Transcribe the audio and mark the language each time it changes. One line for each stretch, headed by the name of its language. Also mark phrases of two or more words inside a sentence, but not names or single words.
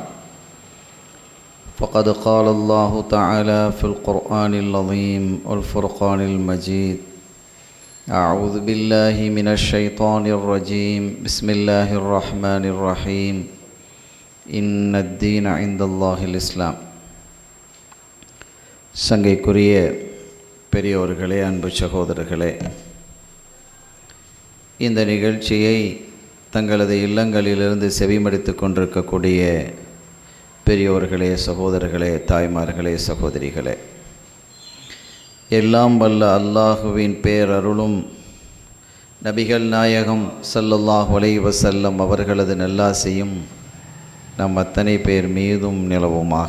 Arabic: فقد قال الله تعالى في القرآن العظيم والفرقان المجيد: أعوذ بالله من الشيطان الرجيم. بسم الله الرحمن الرحيم. إن الدين عند الله الإسلام.
Tamil: சங்கைக்குரிய பெரியோர்களே, அன்பு சகோதரர்களே, இந்த நிகழ்ச்சியை தங்களது இல்லங்களிலிருந்து செவிமடித்து கொண்டிருக்கக்கூடிய பெரியோர்களே, சகோதரர்களே, தாய்மார்களே, சகோதரிகளே, எல்லாம் வல்ல அல்லாஹுவின் பேரருளும் நபிகள் நாயகம்
Arabic: صلى الله عليه وسلم
Tamil: அவர்களது நல்லாசியும் நம் அத்தனை பேர் மீதும் நிலவுமாக.